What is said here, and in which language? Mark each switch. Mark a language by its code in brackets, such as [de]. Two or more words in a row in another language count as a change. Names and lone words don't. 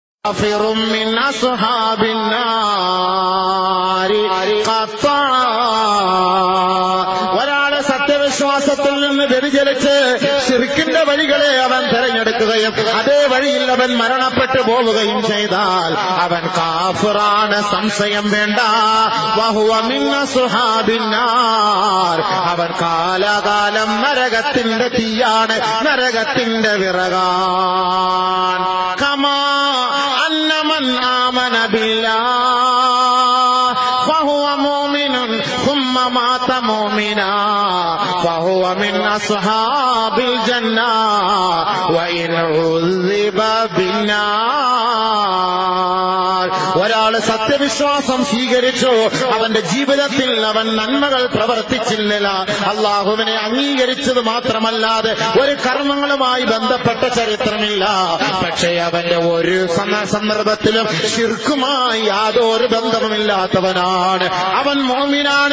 [ar] كافر من أصحاب النار قطعا. [ml] ഒരാളെ സത്യവിശ്വാസത്തിൽ നിന്ന് വ്യതിചലിച്ച് ശിർക്കിന്റെ വഴികളെ അവൻ തെരഞ്ഞെടുക്കുകയും അതേ വഴിയിൽ അവൻ മരണപ്പെട്ടു പോവുകയും ചെയ്താൽ അവൻ കാഫിറാണ്, സംശയം വേണ്ട. [ar] وهو من أصحاب النار, [ml] അവൻ കാലാകാലം നരകത്തിന്റെ തീയാണ്, നരകത്തിന്റെ വിറകാൻ. [ar] كما أن من آمن بالله فهو مؤمن ثم مات مؤمنا فهو من أصحاب الجنة وإن عذب بالنار. [ml] ഒരാള് സത്യവിശ്വാസം സ്വീകരിച്ചു, അവന്റെ ജീവിതത്തിൽ അവൻ നന്മകൾ പ്രവർത്തിച്ചില്ല, അള്ളാഹുവിനെ അംഗീകരിച്ചത് മാത്രമല്ലാതെ ഒരു കർമ്മങ്ങളുമായി ബന്ധപ്പെട്ട ചരിത്രമില്ല. പക്ഷേ അവന്റെ ഒരു സന്ദർഭത്തിലും ശിർക്കുമായി യാതൊരു ബന്ധവുമില്ലാത്തവനാണ്, അവൻ മുഅ്മിനാണ്.